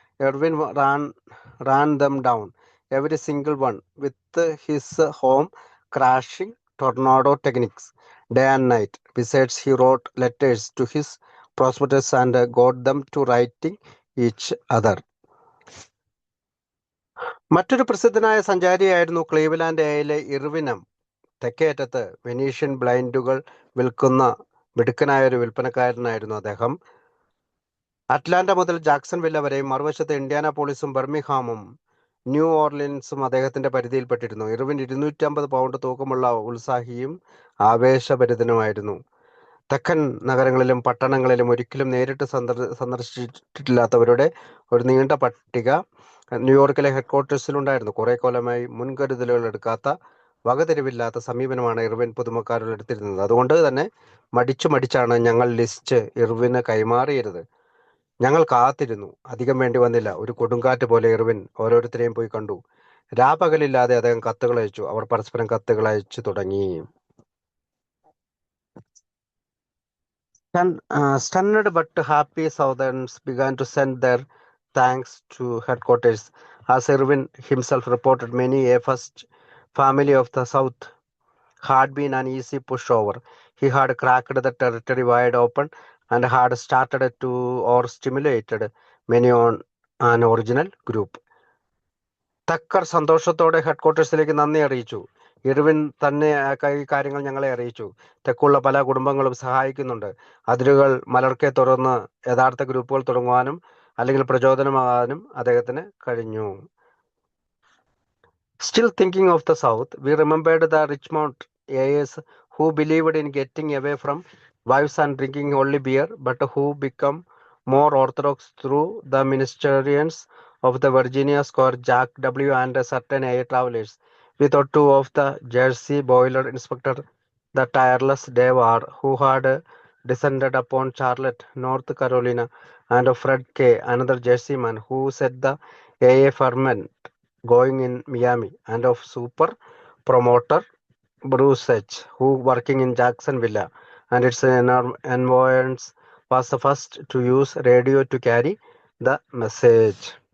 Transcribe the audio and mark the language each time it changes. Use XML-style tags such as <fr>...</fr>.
<en>Irvin ran them down, every single one, with his home crashing tornado techniques, day and night. Besides, he wrote letters to his prospectors and got them to writing each other.</en> <ml>മറ്റൊരു പ്രസിദ്ധനായ സഞ്ചാരിയായിരുന്നു Cleveland എയിലെ ഇർവിനം. തെക്കേ അറ്റത്ത് Venetian ബ്ലൈൻഡുകൾ വിൽക്കുന്ന മിടുക്കനായ ഒരു വിൽപ്പനക്കാരനായിരുന്നു അദ്ദേഹം. Atlanta മുതൽ ജാക്സൺവില്ല വരെയും മറുവശത്ത് ഇന്ത്യാനാപോളിസും ബർമിംഗ്ഹാമും ന്യൂ ഓർലിൻസും അദ്ദേഹത്തിന്റെ പരിധിയിൽപ്പെട്ടിരുന്നു. Irwin 250 pound തൂക്കമുള്ള ഉത്സാഹിയും ആവേശഭരിതനുമായിരുന്നു. തെക്കൻ നഗരങ്ങളിലും പട്ടണങ്ങളിലും ഒരിക്കലും നേരിട്ട് സന്ദർശിച്ചിട്ടില്ലാത്തവരുടെ ഒരു നീണ്ട പട്ടിക ന്യൂയോർക്കിലെ ഹെഡ്ക്വാർട്ടേഴ്സിലുണ്ടായിരുന്നു. കുറെ കൊല്ലമായി മുൻകരുതലുകൾ എടുക്കാത്ത, വകതിരിവില്ലാത്ത സമീപനമാണ് ഇർവിൻ പുതുമക്കാരിൽ എടുത്തിരുന്നത്. അതുകൊണ്ട് തന്നെ മടിച്ചാണ് ഞങ്ങൾ ലിസ്റ്റ് ഇർവിന് കൈമാറിയത്. ഞങ്ങൾ കാത്തിരുന്നു. അധികം വേണ്ടി വന്നില്ല. ഒരു കൊടുങ്കാറ്റ് പോലെ ഇർവിൻ ഓരോരുത്തരെയും പോയി കണ്ടു. രാപകലില്ലാതെ അദ്ദേഹം കത്തുകൾ അയച്ചു. അവർ പരസ്പരം കത്തുകൾ അയച്ചു തുടങ്ങി.</ml> <en>Stunned but happy Southerns began to send their thanks to headquarters. As Irvin himself reported, many a first family of the South had been an easy pushover. He had cracked the territory wide open and had started to or stimulated many on an original group.</en> <ml>Thakkar സന്തോഷത്തോടെ ഹെഡ്ക്വാർട്ടേഴ്സിലേക്ക് നന്ദി അറിയിച്ചു. Irwin തന്നെ ഈ കാര്യങ്ങൾ ഞങ്ങളെ അറിയിച്ചു. തെക്കുള്ള പല കുടുംബങ്ങളും സഹായിക്കുന്നുണ്ട്. അതിരുകൾ മലർക്കെ തുറന്ന് യഥാർത്ഥ ഗ്രൂപ്പുകൾ തുടങ്ങുവാനും അല്ലെങ്കിൽ പ്രചോദനമാകാനും അദ്ദേഹത്തിന് കഴിഞ്ഞു.</ml> <en>Still thinking of the South, we remembered the Richmond AAs who believed in getting away from wives and drinking only beer, but who become more orthodox through the ministerians of the Virginia Square, Jack W. and certain AA travelers. We thought too of the Jersey boiler inspector, the tireless Dave R., who had descended upon Charlotte, North Carolina, and of Fred K., another Jersey man, who set the AA ferment going in Miami, and of super promoter Bruce H., who working in Jacksonville and its environs was the first to use radio to carry the message.</en>